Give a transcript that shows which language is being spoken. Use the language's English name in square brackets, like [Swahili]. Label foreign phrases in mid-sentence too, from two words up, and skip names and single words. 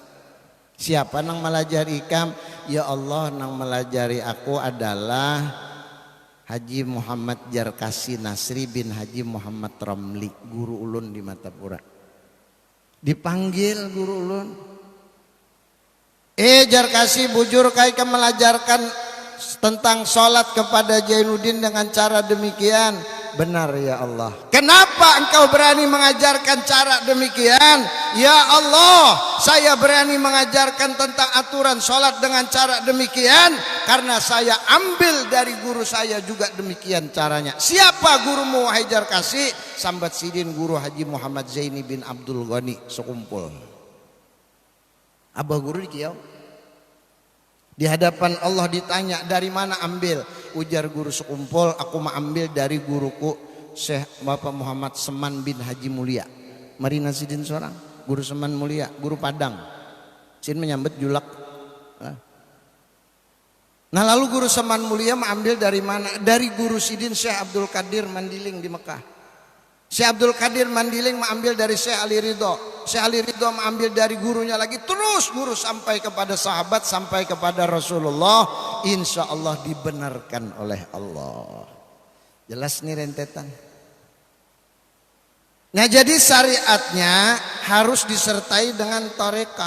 [Banjar] Siapa nang melajari ikam, ya Allah nang melajari aku adalah Haji Muhammad Jarkasi Nasri bin Haji Muhammad Ramli, guru ulun di Matapura. Dipanggil guru ulun. Jarkasi, bujur kai ke melajarkan tentang sholat kepada Jainuddin dengan cara demikian. [Indonesian] Benar ya Allah. Kenapa engkau berani mengajarkan cara demikian? Ya Allah, saya berani mengajarkan tentang aturan sholat dengan cara demikian karena saya ambil dari guru saya juga demikian caranya. Siapa gurumu wahai Jarkasi? [Banjar] Sambat Sidin, guru Haji Muhammad Zaini bin Abdul Ghani sekumpul. Abah guru dikiau. [Indonesian] Di hadapan Allah ditanya, dari mana ambil? Ujar guru sekumpul, aku mengambil dari guruku Syekh Bapak Muhammad Seman bin Haji Mulia. [Banjar] Marina Sidin seorang, guru Seman Mulia, guru Padang. Sidin menyambut julak. [Indonesian] Nah lalu guru Seman Mulia mengambil dari mana? Dari guru Sidin Syekh Abdul Qadir Mandiling di Mekah. Syekh Abdul Qadir Mandiling mengambil dari Syekh Ali Ridho. Syekh Ali Ridho mengambil dari gurunya lagi. Terus guru sampai kepada sahabat, sampai kepada Rasulullah. [Arabic] إن شاء الله [Indonesian] dibenarkan oleh Allah. Jelas nih rentetan. Nah jadi syariatnya harus disertai dengan tarekat.